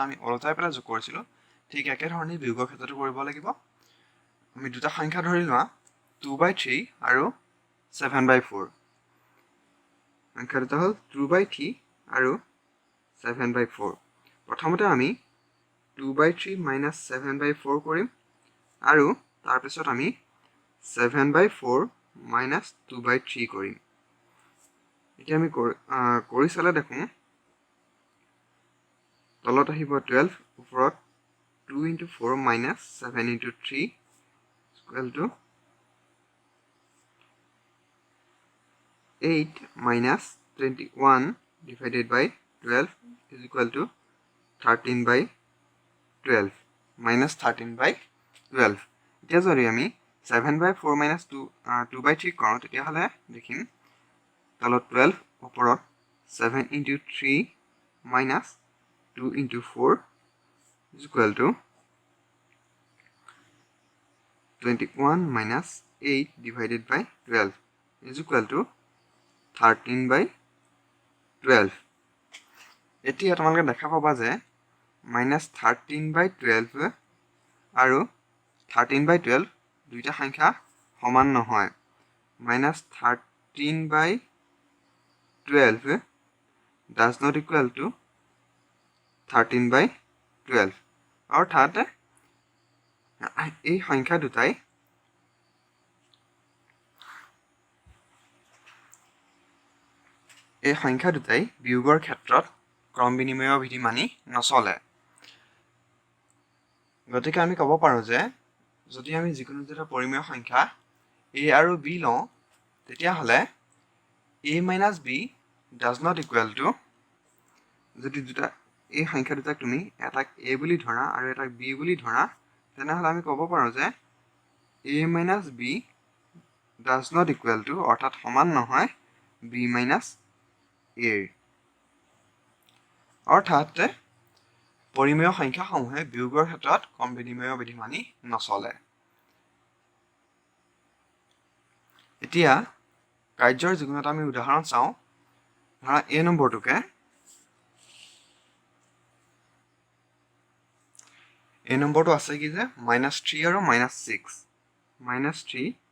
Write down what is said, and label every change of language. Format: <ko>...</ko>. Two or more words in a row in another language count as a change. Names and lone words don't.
<as>আমি ওলটাই পেলাই যোগ কৰিছিলো ঠিক একে ধৰণে বিয়োগৰ ক্ষেত্ৰতো কৰিব লাগিব আমি দুটা সংখ্যা ধৰি লোৱা 2/3 আৰু 7/4 সংখ্যা দুটা হ'ল 2/3 আৰু 7/4 প্ৰথমতে আমি</as> <en>2/3 minus 7/4</en> <as>কৰিম আৰু তাৰ পিছত আমি</as> <en>7/4 minus 2/3</en> <as>কৰিম এতিয়া আমি কৰি চালে দেখোন তলত আহিব</as> <en>12 ওপৰত 2 into 4 minus 7 into 3 is equal to 8 minus 21 divided by 12 is equal to 13/12 minus 13/12</en> <as>এতিয়া যদি আমি</as> <en>7/4 minus 2/3</en> <as>কৰোঁ তেতিয়াহ'লে দেখিম তলত 12 ওপৰত</as> <en>7 into 3 minus 2 into 4 is equal to 21 minus 8 divided by 12 is equal to</en> <as>13/12 এতিয়া তোমালোকে দেখা পাবা যে minus 13/12 আৰু 13/12 দুইটা সংখ্যা সমান নহয়</as> <en>minus 13/12 does not equal to 13/12</en> <as>অৰ্থাৎ এই সংখ্যা দুটাই বিয়োগৰ ক্ষেত্ৰত ক্ৰম বিনিময় বিধি মানি নচলে গতিকে আমি ক'ব পাৰো যে যদি আমি যিকোনো দুটা পৰিমেয় সংখ্যা a আৰু b লওঁ তেতিয়াহ'লে</as> <en>a minus b does not equal to</en> <as>যদি দুটা এই সংখ্যা দুটাক তুমি এটাক a বুলি ধৰা আৰু এটাক b বুলি ধৰা তেনেহ'লে আমি ক'ব পাৰো যে</as> <en>a minus b does not equal to</en> <as>অৰ্থাৎ সমান নহয়</as> <en>b minus a</en> <as>অৰ্থাৎ পৰিমেয় সংখ্যাসমূহে বিয়োগৰ ক্ষেত্ৰত ক্ৰম বিনিময় বিধি মানি নচলে এতিয়া কাৰ্যৰ যিকোনো এটা আমি উদাহৰণ চাওঁ ধৰা a নম্বৰটোকে a নম্বৰটো আছে কি যে -3 আৰু -6 -3</as>